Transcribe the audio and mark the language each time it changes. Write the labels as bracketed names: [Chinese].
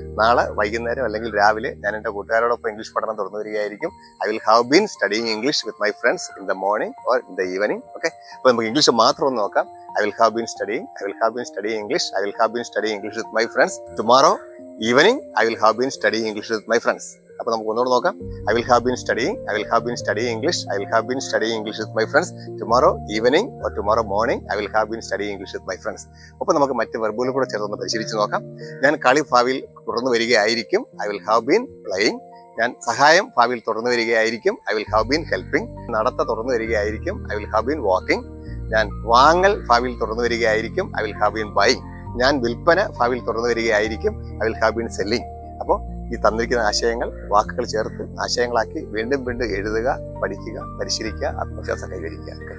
[Malayalam] നാളെ വൈകുന്നേരം അല്ലെങ്കിൽ രാവിലെ ഞാൻ എൻ്റെ കൂട്ടുകാരോടൊപ്പം ഇംഗ്ലീഷ് പഠനം തുറന്നു വരികയായിരിക്കും. [English] I will have been studying English with my friends in the morning or in the evening. [Malayalam] Okay, അപ്പോൾ നമുക്ക് ഇംഗ്ലീഷ് മാത്രം ഒന്ന് നോക്കാം. [English] I will have been studying English. I will have been studying English with my friends. Tomorrow evening, I will have been studying English with my friends. [Malayalam] അപ്പോൾ നമുക്ക് ഒന്നുകൂടെ നോക്കാം. [English] I will have been studying English. I will have been studying English with my friends. Tomorrow evening or tomorrow morning, I will have been studying English with my friends. [Malayalam] അപ്പോൾ നമുക്ക് മറ്റ് വെർബുകൾ കൂടെ ചേർത്തൊന്ന് പരിശീലിച്ച് നോക്കാം. ഞാൻ കളി ഭാവിയിൽ തുടർന്ന് വരികയായിരിക്കും. [English] I will have been playing. [Malayalam] ഞാൻ സഹായം ഭാവിയിൽ തുടർന്ന് വരികയായിരിക്കും. [English] I will have been helping. [Malayalam] നടത്ത തുടർന്ന് വരികയായിരിക്കും. [English] I will have been walking. [Malayalam] ഞാൻ വാങ്ങൽ ഭാവിയിൽ തുറന്നു വരികയായിരിക്കും. [English] I will have been buying. [Malayalam] ഞാൻ വിൽപ്പന ഭാവിയിൽ തുറന്നു വരികയായിരിക്കും. [English] I will have been selling. [Malayalam] അപ്പോൾ ഈ തന്നിരിക്കുന്ന ആശയങ്ങൾ വാക്കുകൾ ചേർത്ത് ആശയങ്ങളാക്കി വീണ്ടും വീണ്ടും എഴുതുക, പഠിക്കുക, പരിശീലിക്കുക, ആത്മവിശ്വാസം കൈവരിക്കുക.